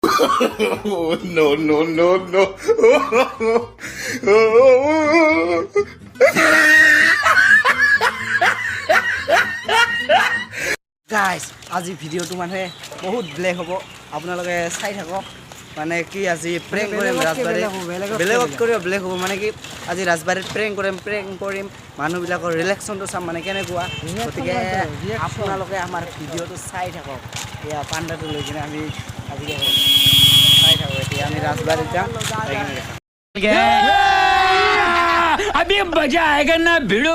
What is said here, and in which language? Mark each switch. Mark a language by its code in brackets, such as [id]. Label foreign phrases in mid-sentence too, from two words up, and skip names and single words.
[en] Oh, no, no, no, no. [as] গাইজ আজি ভিডিঅ'টো মানে বহুত ব্লেক হ'ব, আপোনালোকে চাই থাকক। মানে কি আজি প্ৰেংক কৰিম ৰাজবাৰীত, বেলেগত কৰিব ব্লেক হ'ব। মানে কি আজি ৰাজবাৰীত প্ৰেংক কৰিম মানুহবিলাকৰ ৰিলেকশ্যনটো চাম মানে কেনেকুৱা। গতিকে আপোনালোকে আমাৰ ভিডিঅ'টো চাই থাকক। এয়া পাণ্ডাটো লৈ কিনে আমি আজি চাই থাকোঁ। এতিয়া আমি ৰাজবাৰীত যাম। [hi] अभी मजा आएगा ना भिड़ो।